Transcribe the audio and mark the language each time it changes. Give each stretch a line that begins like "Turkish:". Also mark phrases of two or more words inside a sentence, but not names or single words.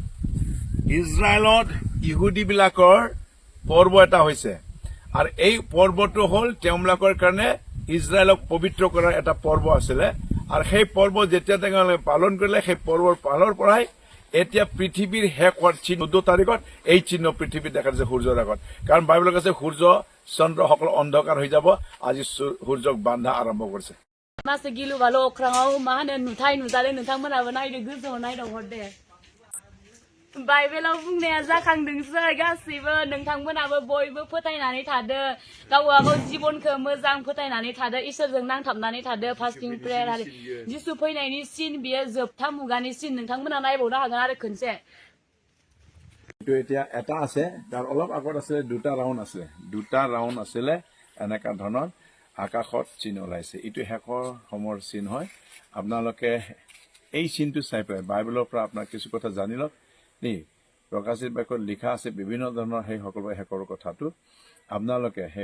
Assamese: ইজৰাইলত ইহুদীবিলাকৰ পৰ্ব এটা হৈছে আৰু এই পৰ্বটো হ'ল তেওঁলোকৰ কাৰণে ইজৰাইলক পবিত্ৰ কৰাৰ এটা পৰ্ব আছিলে আৰু সেই পৰ্ব যেতিয়া তেওঁলোকে পালন কৰিলে সেই পৰ্বৰ পালৰ পৰাই এতিয়া পৃথিৱীৰ শেষ হোৱাৰ চিহ্ন 14 তাৰিখত এই চিহ্ন পৃথিৱীত দেখা যায় সূৰ্যৰ আগত কাৰণ বাইবেলত আছে সূৰ্য চন্দ্ৰ সকলো অন্ধকাৰ হৈ যাব আজি সূৰ্যক বান্ধা আৰম্ভ কৰিছে
Bodo: मासे गिलु बालो अख्राङाव मा होनो नुथाय नुजादों नोंथांमोनाबो नायदो गोजौआव नायदावहरदे बाइबेलाव बुंनाया जाखांदोंसो गासैबो नोंथांमोनाबो बयबो फोथायनानै थादो गावबागाव जिबनखौ मोजां फोथायनानै थादो इसोरजों नांथाबनानै थादो
English: fasting prayer
Bodo: आरो जिसु फैनायनि सिन बियो जोबथा मुगानि सिन नोंथांमोना नायबावनो हागोन आरो खनसे
Assamese: এতিয়া এটা আছে তাৰ অলপ আগত আছে দুটা ৰাউণ্ড আছিলে এনেকা ধৰণৰ আকাশত চিহ্ন ওলাইছে এইটো শেষৰ সময়ৰ চিহ্ন হয় আপোনালোকে এই চিহ্নটো চাই পেলাই বাইবেলৰ পৰা আপোনাৰ কিছু কথা জানি লওক দেই প্ৰকাশিত বাক্যত লিখা আছে বিভিন্ন ধৰণৰ সেই সকলো শেষৰ কথাটো আপোনালোকে সেই